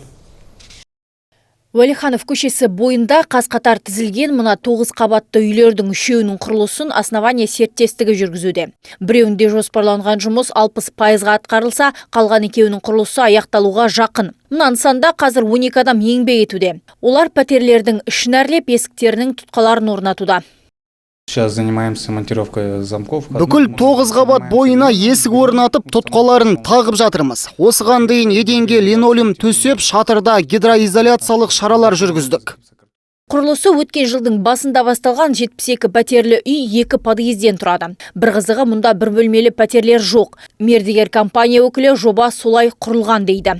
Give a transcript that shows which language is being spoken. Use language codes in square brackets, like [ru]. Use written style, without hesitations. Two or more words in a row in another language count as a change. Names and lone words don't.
[kk] Уәлиханов көшесі бойында қаз-қатар тізілген мына 9 қабатты үйлердің үшеуінің құрылысын Основание серіктестігі жүргізуде. Біреуінде жоспарланған жұмыс 60%-ға атқарылса, қалған екеуінің құрылысы аяқталуға жақын. Мына нысанда қазір 12 адам еңбек етуде. Олар пәтерлердің ішін әрлеп, есіктерінің тұтқаларын орнатуда. [ru] Сейчас занимаемся монтировкой замков. [kk] Бүкіл 9 қабат бойына есік орнатып, тұтқаларын тағып жатырмыз. Осыған дейін еденге линолеум төсеп, шатырда гидроизоляциялық шаралар жүргіздік. Құрылысы өткен жылдың басында басталған 72 пәтерлі үй 2 подъезден тұрады. Бір қызығы, мұнда бір бөлмелі пәтерлер жоқ. Мердігер компания өкілі жоба солай құрылған дейді.